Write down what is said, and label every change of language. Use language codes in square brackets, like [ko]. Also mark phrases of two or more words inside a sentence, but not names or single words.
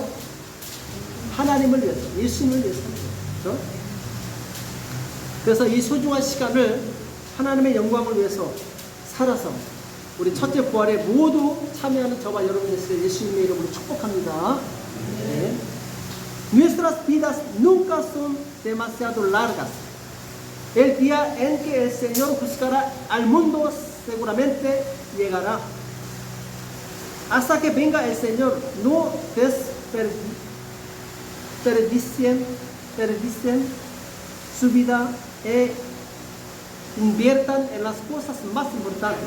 [ko] 하나님을 위해서, 예수님을 위해서 살아요. 그렇죠? 그래서 이 소중한 시간을 하나님의 영광을 위해서 살아서 우리 첫째 부활에 모두 참여하는 저와 여러분 되시길 예수님의 이름으로 축복합니다. 네. [es] Nuestras vidas nunca son demasiado largas. El día en que el Señor juzgará al mundo seguramente llegará. Hasta que venga el Señor, no desperdicien su vida e inviertan en las cosas más importantes.